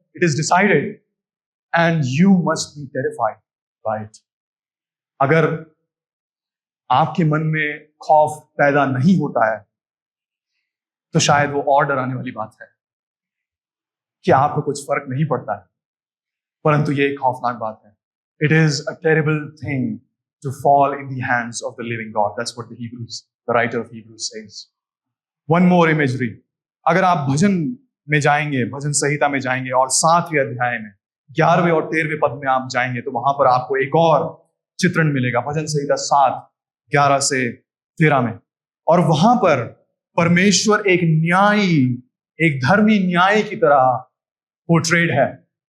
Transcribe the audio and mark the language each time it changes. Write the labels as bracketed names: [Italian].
[English] It is decided and you must be terrified by it. [Hindi] अगर आपके मन में खौफ पैदा नहीं होता है तो शायद वो और डराने वाली बात है कि आपको कुछ फर्क नहीं पड़ता है, परंतु ये एक खौफनाक बात है। [English] It is a terrible thing to fall in the hands of the living God. That's what the writer of Hebrews says. One more imagery. [Hindi] अगर आप भजन में जाएंगे, भजन संहिता में जाएंगे और 7वें अध्याय में 11वें और 13वें पद में आप जाएंगे तो वहां पर आपको एक और चित्रण मिलेगा। भजन संहिता 7:11 से 13 में, और वहां पर परमेश्वर एक न्यायी, एक धर्मी न्यायी की तरह पोर्ट्रेड है।